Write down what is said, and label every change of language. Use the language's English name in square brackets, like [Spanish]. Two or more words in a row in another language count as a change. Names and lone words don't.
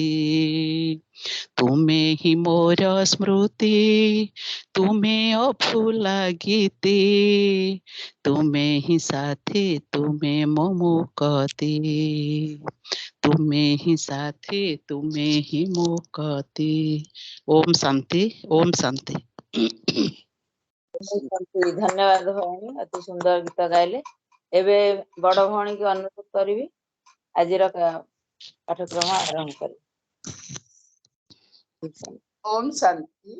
[Odia] ତୁମେ ହିଁ ମୋର ସ୍ମୃତି, ତୁମେ ଅଭୁଲା ଗୀତି, ତୁମେ ହିଁ ସାଥୀ, ତୁମେ ମୋ ମୁକତି। ତୁମେ ହିଁ ସାଥୀ, ତୁମେ ହିଁ ମୁକତି। [Hindi] ओम शांति, ओम शांति। [Odia] ଧନ୍ୟବାଦ ଭଉଣୀ, ଅତି ସୁନ୍ଦର ଗୀତ ଗାଇଲେ। ଏବେ ବଡ଼ ଭଉଣୀ କି ଅନୁରୋଧ କରି ଆଜି ପାଠ୍ୟକ୍ରମ ଆରମ୍ଭ କରି। [Hindi] ओम शांति।